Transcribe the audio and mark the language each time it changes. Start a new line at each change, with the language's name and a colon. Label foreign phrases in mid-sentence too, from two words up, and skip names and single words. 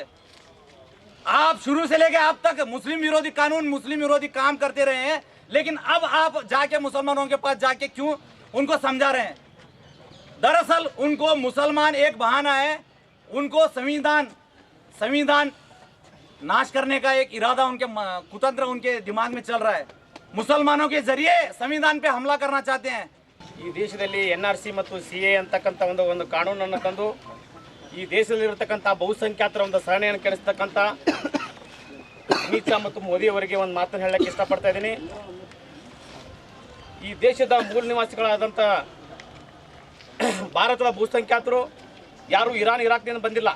Hindi: आप शुरू से लेकर अब तक मुस्लिम विरोधी कानून, मुस्लिम विरोधी काम करते रहे हैं, लेकिन अब आप जाके मुसलमानों के पास जाके क्यों उनको समझा रहे हैं? दरअसल उनको मुसलमान एक बहाना है, उनको संविधान नाश करने का एक इरादा, उनके कुतंत्र उनके दिमाग में चल रहा है। मुसलमानों के जरिए संविधान पे हमला करना चाहते हैं।
Kannada: ಈ ದೇಶದಲ್ಲಿ ಎನ್ಆರ್ಸಿ ಮತ್ತು ಸಿಎ ಅಂತಕ್ಕಂಥ ಒಂದು ಕಾನೂನನ್ನು ತಂದು ಈ ದೇಶದಲ್ಲಿರತಕ್ಕಂಥ ಬಹುಸಂಖ್ಯಾತರ ಒಂದು ಸಹನೆಯನ್ನು ಕೆಡಿಸ್ತಕ್ಕಂಥ ಅಮಿತ್ ಶಾ ಮತ್ತು ಮೋದಿ ಅವರಿಗೆ ಒಂದು ಮಾತನ್ನು ಹೇಳಕ್ಕೆ ಇಷ್ಟಪಡ್ತಾ ಇದ್ದೀನಿ. ಈ ದೇಶದ ಮೂಲ ನಿವಾಸಿಗಳಾದಂಥ ಭಾರತದ ಬಹುಸಂಖ್ಯಾತರು ಯಾರು ಇರಾನ್ ಇರಾಕ್ನಿಂದ ಬಂದಿಲ್ಲ.